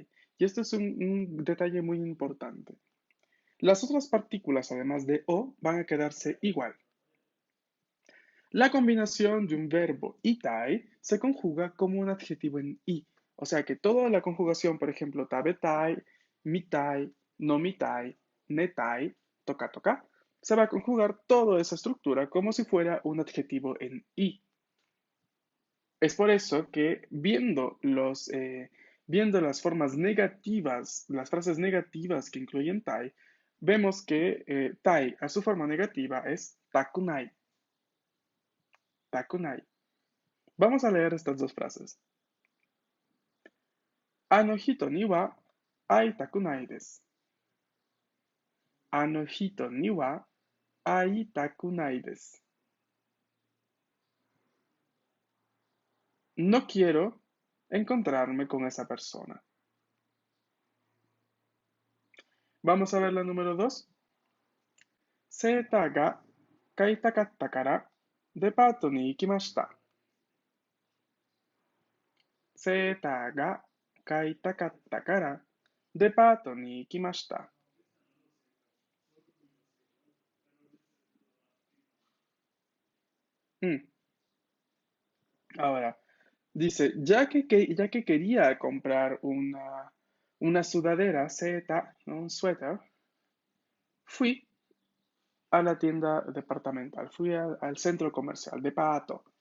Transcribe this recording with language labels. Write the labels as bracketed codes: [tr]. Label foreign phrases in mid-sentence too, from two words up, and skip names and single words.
[es] Y esto es un detalle muy importante. Las otras partículas, además de o, van a quedarse igual. La combinación de un verbo y tai se conjuga como un adjetivo en i. O sea que toda la conjugación, por ejemplo, [ja] 食べたい、見たい, [es] no mitai, netai, toca toca, se va a conjugar toda esa estructura como si fuera un adjetivo en i. Es por eso que viendo las formas negativas, las frases negativas que incluyen tai, vemos que tai a su forma negativa es takunai. Takunai. Vamos a leer estas dos frases. [ja] あの人には会いたくないです。あの人には会いたくないです。 [es] no quiero encontrarme con esa persona. Vamos a ver la número 2. [ja] セーターが買いたかったからデパートに行きました。セーターが買いたかったからデパートに行きました。 [es] Ahora, dice, ya que quería comprar una sudadera Z, ¿no? Un suéter, fui a la tienda departamental, fui al centro comercial, de Pato.